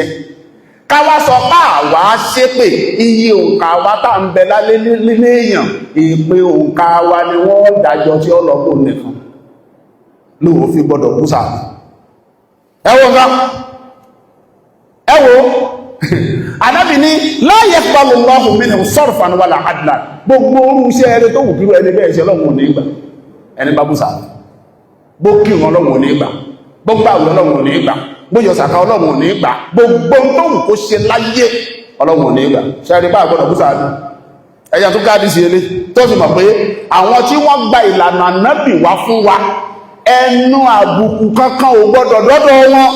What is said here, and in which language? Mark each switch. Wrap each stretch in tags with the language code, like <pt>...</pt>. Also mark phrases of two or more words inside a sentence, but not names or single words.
<yo>káwá sọ pé àwa ṣépè, iye òǹkà wa tá ń bẹ lálé nílé èèyàn, èpè òǹkà wa ni wọ́n dájọ́ tí ó lọ́pọ̀ nìkan lóò fi gbọ́dọ̀ bú sàábé. ẹwọ nǹkan ẹwọ Ànábì ní</yo> <ar>لا يقبل الله منه صرفا ولا عدلا,</ar> <yo>gbogbo orú iṣẹ́ eré tó wù kí ẹni bẹ́ẹ̀ ṣe lọ́wọ́ ní ìgbà ẹni bá bú sàábé. bó kírun Ọlọ́run ò ní gbà, bó gbààwẹ̀ Ọlọ́run ò ní gbà, bó yọ sàká Ọlọ́run ò ní gbà, gbogbo tó wù kó ṣe láyé Ọlọ́run ò ní gbà. ṣẹ́rí bá àgbọ̀dọ̀ búsà ní ẹ̀yà tó káàdì sí ilé tó sì mọ̀ pé àwọn tí wọ́n gba ìlànà ànábì wá fún wa ẹnu àbùkù kankan ò gbọ́dọ̀ dọ́dọ̀ wọn.</yo>